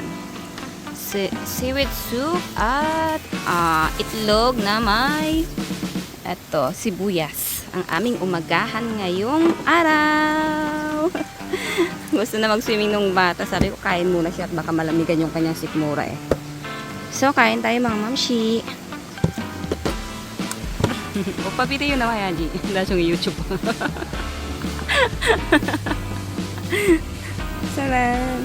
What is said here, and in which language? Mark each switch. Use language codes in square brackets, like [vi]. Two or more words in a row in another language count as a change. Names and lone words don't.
[tl] Seaweed soup at itlog na may eto, sibuyas. Ang aming umagahan ngayong araw. Gusto na mag-swimming nung bata. Sabi ko, kain muna siya at baka malamigan yung kanyang sikmura eh. So, kain tayo mga mamshi. [ko] 오빠 비디오 나와야지. 나중에 유튜브. Salam.